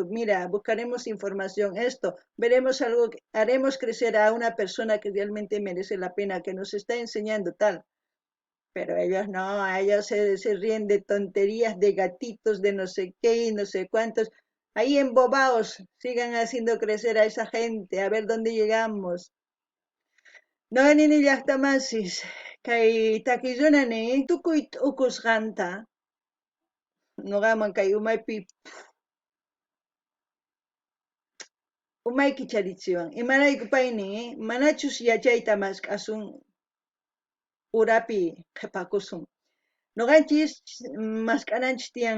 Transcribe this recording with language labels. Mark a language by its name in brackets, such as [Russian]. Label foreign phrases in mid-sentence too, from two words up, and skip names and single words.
[Spanish] Mira, buscaremos información, esto, veremos algo, haremos crecer a una persona que realmente merece la pena, que nos está enseñando tal. Pero ellos no, ellos se ríen de tonterías, de gatitos, de no sé qué y no sé cuántos. Ahí embobados, sigan haciendo crecer a esa gente, a ver dónde llegamos. [Quechua] No nini llaqtamasis kay takillunani tukuy t'ukusqanta nuqaman kay umaypi umayki charichiwan imarayku payni manachus yachayta masqasun urapi qhipakusun nuqanchis masqananchis tiyan